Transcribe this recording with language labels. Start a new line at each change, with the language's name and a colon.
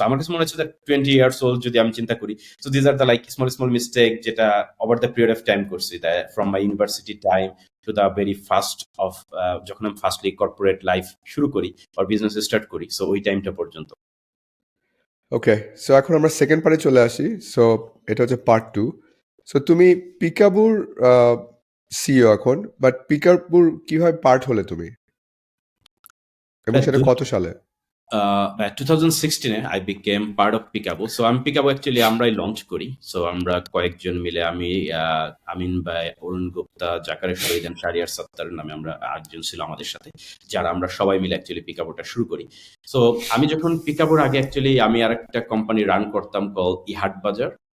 Bangla: So আমার কাছে মনে হচ্ছে যে 20 ইয়ার্স ওল্ড যদি আমি চিন্তা করি,
English: so these are the like small small mistake
Bangla: যেটা
English: over the period of time
Bangla: করছি,
English: from my university time to the very first of
Bangla: যখন আমি ফার্স্টলি কর্পোরেট লাইফ শুরু করি আর বিজনেস স্টার্ট করি, সো ওই টাইমটা পর্যন্ত। ওকে, সো এখন আমরা সেকেন্ড পার্টে চলে আসি। সো এটা হচ্ছে পার্ট 2। সো তুমি পিকাবুর সিইও এখন, বাট পিকাবুর কিভাবে পার্ট হলে তুমি, এবং সেটা কত সালে?
English: 2016 I became part of Pickaboo.
Bangla: So আমি Pickaboo actually আমরাই লঞ্চ করি। সো আমরা কয়েকজন মিলে, আমি আমিন ভাই, অরুণ গুপ্তা, জাকারের শহীদ, শারিয়ার সত্তার নামে আমরা আরেকজন ছিল আমাদের সাথে, যারা আমরা সবাই মিলে অ্যাকচুয়ালি পিকাবোটা শুরু করি। সো আমি যখন পিকাবোর আগে অ্যাকচুয়ালি আমি আরেকটা কোম্পানি রান করতাম কল ইহাট বাজার।